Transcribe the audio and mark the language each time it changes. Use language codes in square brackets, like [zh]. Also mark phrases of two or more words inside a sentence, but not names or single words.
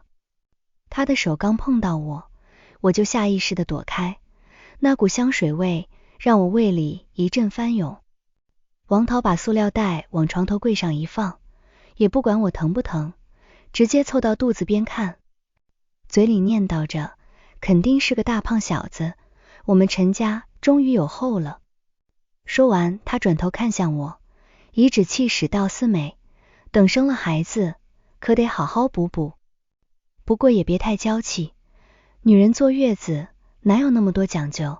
[zh] 他的手剛碰到我就下意識的躲開，那股香水味讓我胃裡一陣翻湧。王桃把塑料袋往床頭櫃上一放，也不管我疼不疼，直接凑到肚子邊看，嘴裡念叨着，肯定是個大胖小子，我們陳家終於有後了。說完，他轉頭看向我，頤指氣使道思美，等生了孩子，可得好好補補。不過也別太嬌氣，女人坐月子哪有那麼多講究？